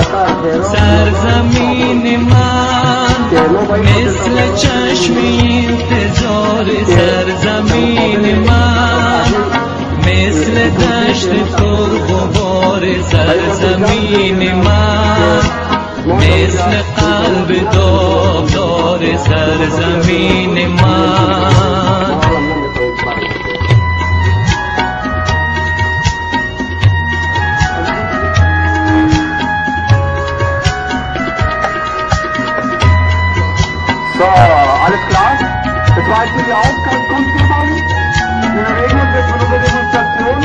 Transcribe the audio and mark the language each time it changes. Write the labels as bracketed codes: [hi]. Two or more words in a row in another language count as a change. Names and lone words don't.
[fa] سرزمین من مثل چشم انتظار سرزمین من، مثل دشت پرغبار سرزمین من، مثل قلب داغدار سرزمین من. [de] So, alles klar? Das war jetzt die Aufgangskundgebung. Wir reden uns jetzt von unserer Demonstration.